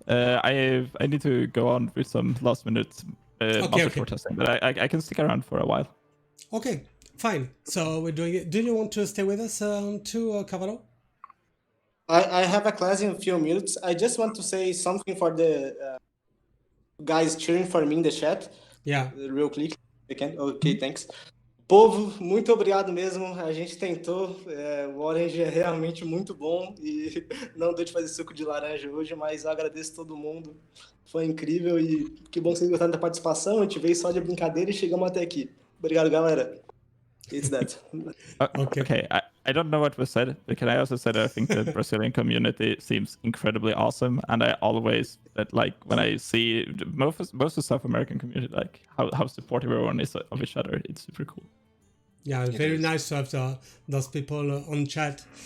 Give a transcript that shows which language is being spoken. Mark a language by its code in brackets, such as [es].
[en] I need to go on with some last minute Master Tour testing, but I can stick around for a while. Okay, fine. So we're doing it. Do you want to stay with us too, Carvalho? I have a class in a few minutes. I just want to say something for the guys cheering for me in the chat. Yeah. Real quick. Okay, thanks. [pt] Povo, muito obrigado mesmo. A gente tentou. O Orange é realmente muito bom e não deu de fazer suco de laranja hoje, mas eu agradeço todo mundo. Foi incrível e que bom que vocês gostaram da participação. A gente veio só de brincadeira e chegamos até aqui. Obrigado, galera. [en] It's that. Okay. I don't know what was said, but can I also say that I think the Brazilian community seems incredibly awesome, and I always like when I see most of the South American community, like how supportive everyone is of each other. It's super cool. Yeah, very nice to have those people on chat.